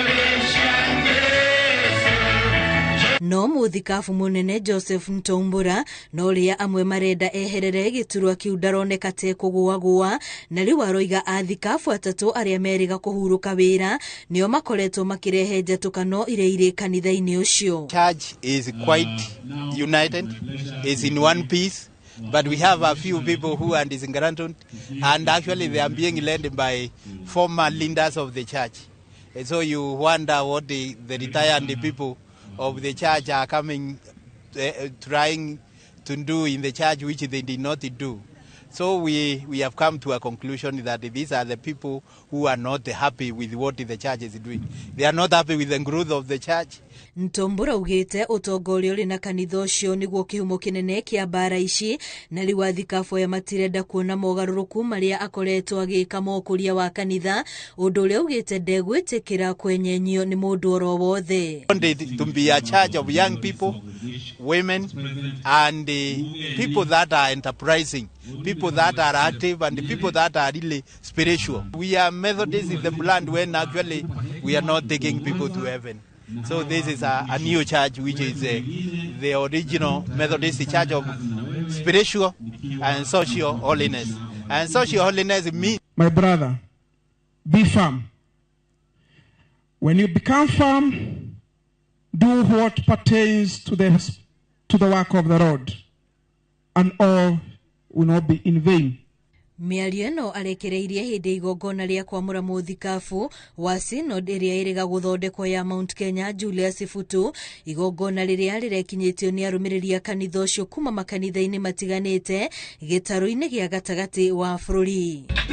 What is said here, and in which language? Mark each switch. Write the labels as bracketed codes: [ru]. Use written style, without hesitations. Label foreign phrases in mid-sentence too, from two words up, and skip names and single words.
[ki] No muthikabu munene Joseph Ntombura no ria amwe marenda eherere giturwa kiu ndaroneka te kugua na riu aroiga athikabu atatu aria meriga kuhuruka wira nio makoretwo makirehe njatukano iria iri kanitha-ini ucio. [en] Church is quite united, is in one piece, but we have a few people who are disgruntled and actually they are being led by former leaders of the church. And so you wonder what the retired people of the church are coming, trying to do in the church which they did not do. So we have come to a conclusion that these are the people who are not happy with what the church is doing. They are not happy with the growth of the church. [ki] Ntombura ugite utongoria uri na kanitha ucio niguo kihumo kinene kia mbara ici na riu athikabo ya matirenda kuona mogaruruku maria akoretwo agika mokuria wa kanitha undu uria ugite ndegwitikira kwenyenyio ni mundu oro wothe. [en] To be a church of young people, women and people that are enterprising, people that are active and people that are really spiritual. We are Methodists in the land when actually we are not taking people to heaven. So this is a new church which is the original Methodist church of spiritual and social holiness. And social holiness means... My brother, be firm. When you become firm, do what pertains to the work of the Lord, and all will not be in vain. [ki] Miario ĩno arekereirie hĩndĩ igongona rĩa kwamũra mũthikabu wa synod ĩrĩa ĩrĩga gũthondekwo ya Mount Kenya Julius Futu, igongona rĩrĩa rĩrekinyĩtio nĩ arũmĩrĩri a kanitha ũcio kuma makanitha-inĩ matiganĩte gĩtarũ-inĩ gĩa gatagatĩ wa bũrũri.